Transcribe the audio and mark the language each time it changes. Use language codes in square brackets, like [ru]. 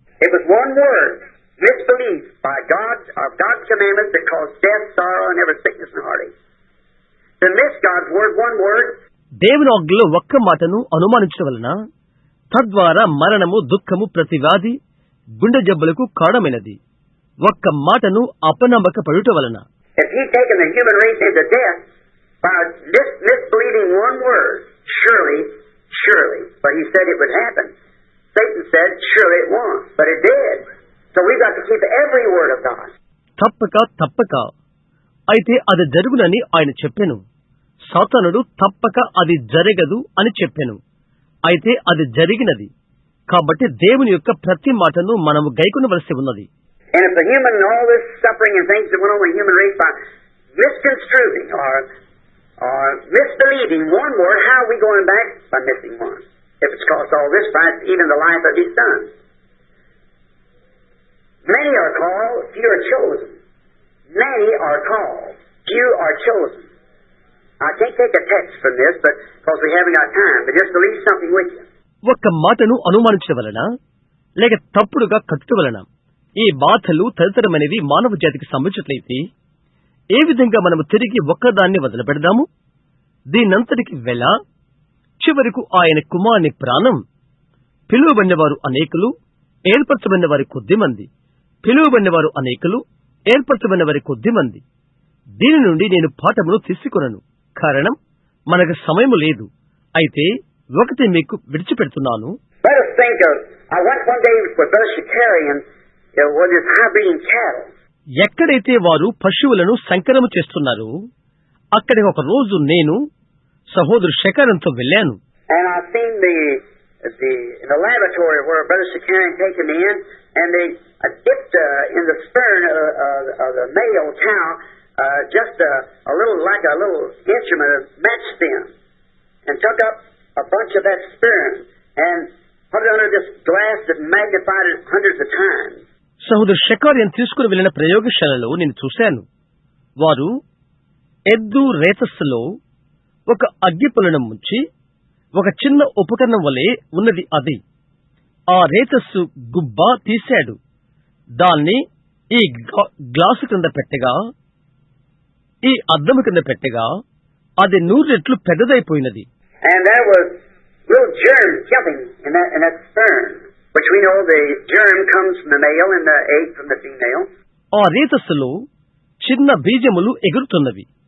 [en] It was one word, misbelief by God's commandments that caused death, sorrow, and every sickness and heartache. To miss God's word, one word. [te] దేవుని ఆజ్ఞలో ఒక్క మాటను అనుమానించడం వలన తద్వారా మరణము, దుఃఖము, ప్రతి వ్యాధి, గుండె జబ్బులకు కారణమైనది. ఒక్క మాటను అపనమ్మక పడుట వలన. [en] If he'd taken the human race into death by misbelieving one word, surely, but he said it would happen. Satan said, surely it won't, but it did. So we've got to keep every word of God. [te] తప్పక అయితే అది జరుగునని ఆయన చెప్పెను. సాతానుడు తప్పక అది జరగదు అని చెప్పెను. అయితే అది జరిగినది. కాబట్టి దేవుని యొక్క ప్రతి మాటను మనము గైకొనవలసి ఉన్నది. [en] And if the human, all this suffering and things that went on in the human race by misconstruing or misbelieving one word, how are we going back? By missing one. If it's cost all this price, even the life of his son. Many are called, few are chosen. Many are called, few are chosen. I can't take a text from this, but because we haven't got time, but just to leave something with you. [te] ఒక్క మాటను అనుమానించడం వలన, లేక తప్పుడుగా కట్టడం వలన ఈ బాధలు తదితరమైనవి మానవ జాతికి సంబంధించినట్లయితే ఏ విధంగా మనము తిరిగి ఒక్కదాన్ని వదిలిపెడదాము? దీనంతటికి వెల చివరకు ఆయన కుమారుని ప్రాణం. పిలువబడినవారు అనేకులు, ఏర్పరచబడిన వారి కొద్దిమంది. పిలువబడినవారు అనేకులు, ఏర్పరచబడిన వారి కొద్దిమంది. దీని నుండి నేను పాఠమును తీసుకొనను, కారణం మనకు సమయము లేదు. అయితే ఒకటి మీకు విడిచిపెడుతున్నాను. [en] Let us think of, I went one day with Brother Shakarian, with his high-breeding cattle. [te] ఎక్కడైతే వారు పశువులను సంకరము చేస్తున్నారో అక్కడికి ఒక రోజు నేను సహోదరు శేఖరంతో వెళ్ళాను. [en] And I seen in the laboratory where Brother Shakarian taken me in, and they dipped in the stern of the male cow just a little, like a little instrument, a match stem, and took up a bunch of that sperm and put it under this glass that magnified it hundreds of times. [te] సహోదరు షకారియన్ తీసుకుని వెళ్లిన ప్రయోగశాలలో నేను చూశాను. వారు ఎద్దు రేతస్సులో ఒక అగ్గిపుల్లను ముంచి ఒక చిన్న ఉపకరణం వలె ఉన్నది అది. ఆ రేతస్సు గుబ్బ తీశాడు. దాన్ని ఈ గ్లాసు కింద పెట్టగా, ఈ అద్దము కింద పెట్టగా అది 100 రెట్లు పెద్దదైపోయినది. [en] And there was little germs jumping in that sperm, which we know the germ comes from the male and the egg from the female. [te] ఆ రేతస్సులో చిన్న బీజములు ఎగురుతున్నవి.